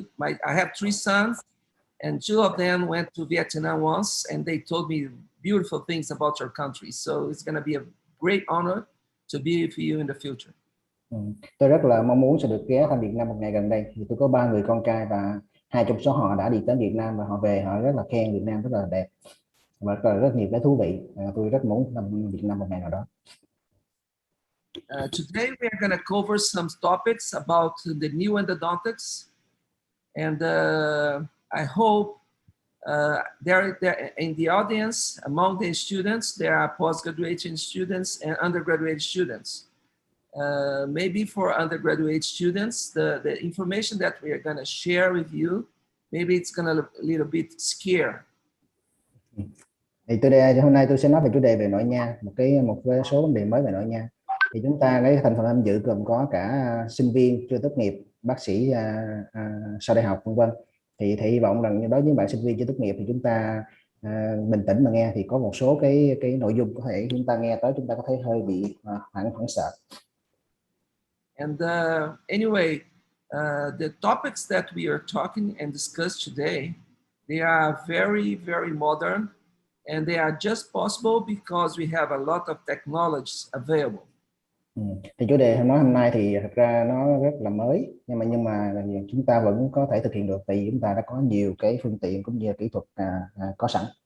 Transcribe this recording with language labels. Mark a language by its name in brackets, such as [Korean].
[English] I have 3 sons, and 2 of them went to Vietnam once, and they told me beautiful things about your country. So it's going to be a great honor to be with you in the future. [Vietnamese] Tôi rất là mong muốn sẽ được ghé thăm Việt Nam một ngày gần đây. Thì tôi có 3 người con trai và 2 trong số họ đã đi tới Việt Nam và họ về họ rất là khen Việt Nam rất là đẹp và rất nhiều cái thú vị. Tôi rất muốn thăm Việt Nam một ngày nào đó. [English] Today we are going to cover some topics about the new endodontics, and I hope there in the audience, among the students, there are postgraduate students and undergraduate students. Maybe for undergraduate students, the information that we are going to share with you, maybe it's going to look a little bit scary. [Vietnamese] Thì hôm nay tôi sẽ nói về chủ đề về nội nha, một số vấn đề mới về nội nha. Thì chúng ta cái thành phần tham dự gồm có cả sinh viên chưa tốt nghiệp, bác sĩ sau đại học, vân vân. Thì hy vọng rằng đối với bạn sinh viên chưa tốt nghiệp thì chúng ta bình tĩnh mà nghe, thì có một số cái nội dung có thể chúng ta nghe tới chúng ta có thể hơi bị hoảng sợ. [English] And anyway, the topics that we are talking and discuss today, they are very, very modern, and they are just possible because we have a lot of technologies available. [Vietnamese] Thì chủ đề nói hôm nay thì thật ra nó rất là mới, nhưng mà chúng ta vẫn có thể thực hiện được vì chúng ta đã có nhiều cái phương tiện cũng như kỹ thuật có sẵn.